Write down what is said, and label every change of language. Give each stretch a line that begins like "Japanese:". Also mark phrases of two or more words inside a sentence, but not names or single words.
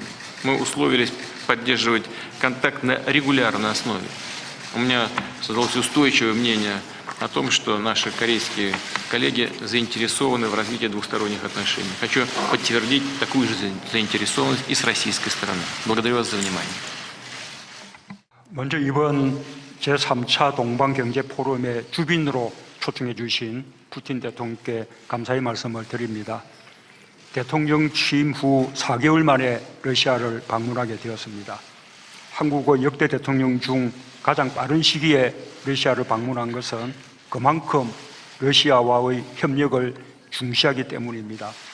Russian: Мы условились поддерживать контакт на регулярной основе. У меня создалось устойчивое мнение о том, что наши корейские коллеги заинтересованы в развитии двусторонних отношений. Хочу подтвердить такую же заинтересованность и с российской стороны. Благодарю вас за внимание.
Korean: 먼저 이번 제3차 동방경제포럼의 주빈으로 초청해 주신 푸틴 대통령께 감사의 말씀을 드립니다. 대통령 취임 후 4개월 만에 러시아를 방문하게 되었습니다. 한국의 역대 대통령 중 가장 빠른 시기에 러시아를 방문한 것은 그만큼 러시아와의 협력을 중시하기 때문입니다.